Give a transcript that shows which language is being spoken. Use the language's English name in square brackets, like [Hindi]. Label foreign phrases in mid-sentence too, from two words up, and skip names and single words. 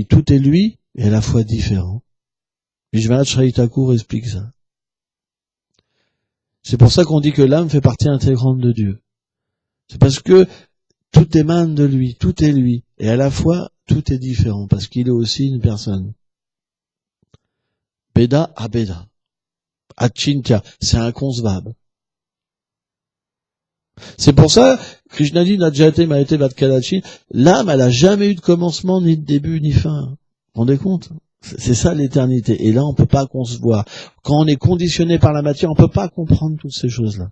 [French] Tout est lui et à la fois différent. Vishwanath Chaitanya Thakur explique ça. C'est pour ça qu'on dit que l'âme fait partie intégrante de Dieu. C'est parce que tout émane de lui, tout est lui, et à la fois tout est différent, parce qu'il est aussi une personne. [Sanskrit] Beda abeda. Achintya, [French] c'est inconcevable. C'est pour ça, Krishna dit, [Sanskrit] Najate Maete Vatkadachin, [French] l'âme, elle a jamais eu de commencement, ni de début, ni fin. Vous vous rendez compte? C'est ça l'éternité. Et là, on peut pas concevoir. Quand on est conditionné par la matière, on peut pas comprendre toutes ces choses-là.